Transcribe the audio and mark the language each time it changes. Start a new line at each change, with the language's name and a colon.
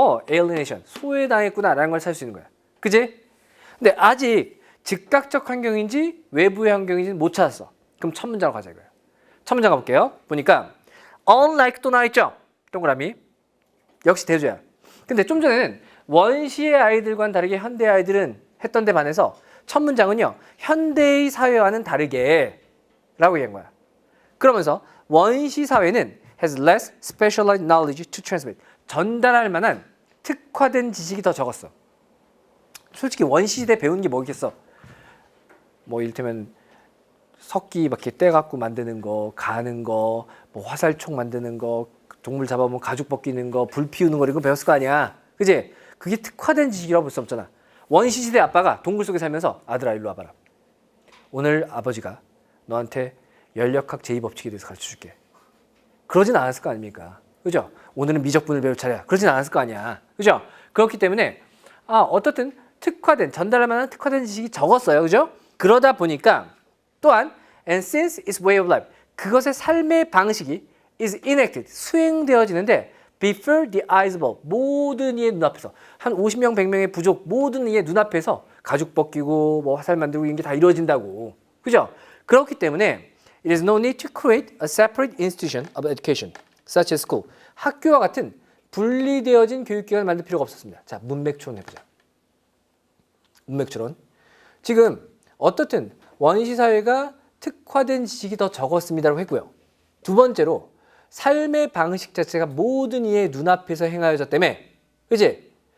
Korean: alienation, 소외당했구나라는 걸 찾을 수 있는 거야. 그지? 근데 아직 즉각적 환경인지 외부의 환경인지 못 찾았어. 그럼 첫 문장으로 가자 이거예요. 첫 문장 가볼게요. 보니까 unlike 또 나와있죠? 동그라미. 역시 대조야. 근데 좀 전에는 원시의 아이들과는 다르게 현대의 아이들은 했던 데 반해서 첫 문장은요. 현대의 사회와는 다르게 라고 얘기한 거야. 그러면서 원시 사회는
English: has less specialized knowledge to transmit.
Korean: 전달할 만한 특화된 지식이 더 적었어. 솔직히 원시 시대 배운 게 뭐겠어? 뭐 이를테면 석기 막 이렇게 떼갖고 만드는 거, 가는 거, 뭐 화살촉 만드는 거, 동물 잡아보면 가죽 벗기는 거, 불 피우는 거 이런 거 배웠을 거 아니야. 그지? 그게 특화된 지식이라고 볼 수 없잖아. 원시 시대 아빠가 동굴 속에 살면서 아들아 일로 와봐라. 오늘 아버지가 너한테 연력학 제2법칙에 대해서 가르쳐줄게. 그러진 않았을 거 아닙니까? 그죠? 오늘은 미적분을 배울 차례야. 그러진 않았을 거 아니야. 그죠? 그렇기 때문에 어떻든 특화된, 전달할 만한 특화된 지식이 적었어요. 그죠? 그러다 보니까 또한
English: and since its way of life,
Korean: 그것의 삶의 방식이
English: is enacted,
Korean: 수행되어지는데
English: before the eyes of all,
Korean: 모든 이의 눈앞에서 한 50명, 100명의 부족 모든 이의 눈앞에서 가죽 벗기고 뭐 화살 만들고 이런 게 다 이루어진다고. 그죠?
English: 그렇기 때문에 it is no need to create a separate institution of education such as school.
Korean: 학교와 같은 분리되어진 교육기관을 만들 필요가 없었습니다. 자, 문맥추론 해보자. 문맥추론. 지금 어떻든 원시 사회가 특화된 지식이 더 적었습니다라고 했고요. 두 번째로 삶의 방식 자체가 모든 이의 눈앞에서 행하여졌다며. 그치?